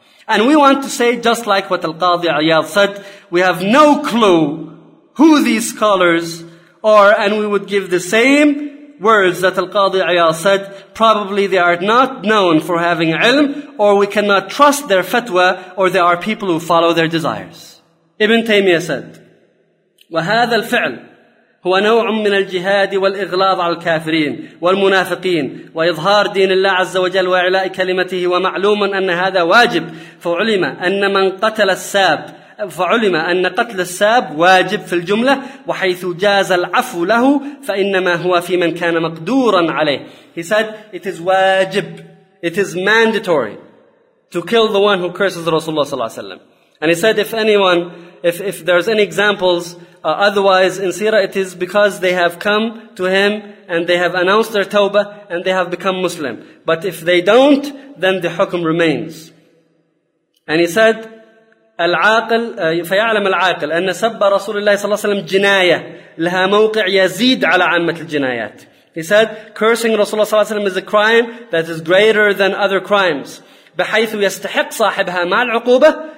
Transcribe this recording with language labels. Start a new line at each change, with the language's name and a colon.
English: And we want to say, just like what Al-Qadhi Ayyad said, we have no clue who these scholars are, and we would give the same words that Al-Qadhi Ayyad said, probably they are not known for having ilm, or we cannot trust their fatwa, or they are people who follow their desires. Ibn Taymiyyah said,
Arabic: وَهَذَا الْفِعْلُ هُوَ نَوْعٌ مِّنَ الْجِهَادِ وَالْإِغْلَاظِ عَلَى الْكَافِرِينَ وَالْمُنَافِقِينَ وَإِظْهَارِ دِينِ اللَّهِ عَزَّ وَجَلَّ وَإِعْلَاءِ كَلِمَتِهِ وَمَعْلُومًا أَنَّ هَذَا وَاجِبٌ فَعُلِمَ أَنَّ مَنْ قَتَلَ السَّابَ فعلم أن قتل الساب واجب في الجملة وحيث جاز العفو له فإنما هو في من كان مقدورا عليه.
English: He said, it is واجب, it is mandatory to kill the one who curses Rasulullah
Arabic: صلى الله عليه وسلم.
English: And he said, if there's any examples otherwise in Sirah, it is because they have come to him and they have announced their tawbah and they have become Muslim. But if they don't, then the hukm remains. And he said,
Arabic: العاقل فيعلم العاقل أن سب رسول الله صلى الله عليه وسلم جناية لها موقع يزيد على عامة الجنايات.
English: He said, cursing Rasulullah
Arabic: صلى الله عليه وسلم
English: is a crime that is greater than other crimes.
Arabic: بحيث يستحق صاحبها مع العقوبة